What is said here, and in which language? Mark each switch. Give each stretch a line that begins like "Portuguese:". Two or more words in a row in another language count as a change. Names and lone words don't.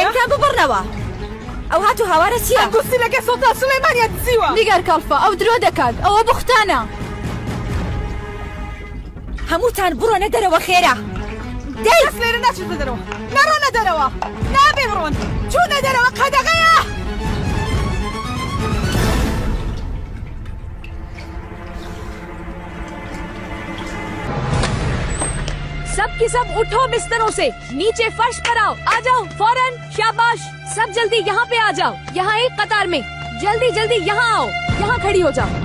Central Kurdish: دەنگا ببڕنەوە. ئەو هاتوو هاوارە چییە؟ ئەنگۆستی لەگە سۆڵتان سولەیمانیە دزیوە. نیگار کاڵفە، ئەو درۆ دەکات، ئەوە بوختانە. هەمووتان بڕۆنە دەرەوە خێرا. کەس لێرە ناچێتە دەرەوە. نەڕۆنە دەرەوە. نابێ بڕۆن. چوونە دەرەوە قەدەغەیە.
Hindi: सब की सब उठो बिस्तरों से, नीचे फर्श पर आओ। आ जाओ फौरन, शाबाश। सब जल्दी यहाँ पे आ जाओ, यहाँ एक कतार में। जल्दी जल्दी यहाँ आओ, यहाँ खड़ी हो जाओ।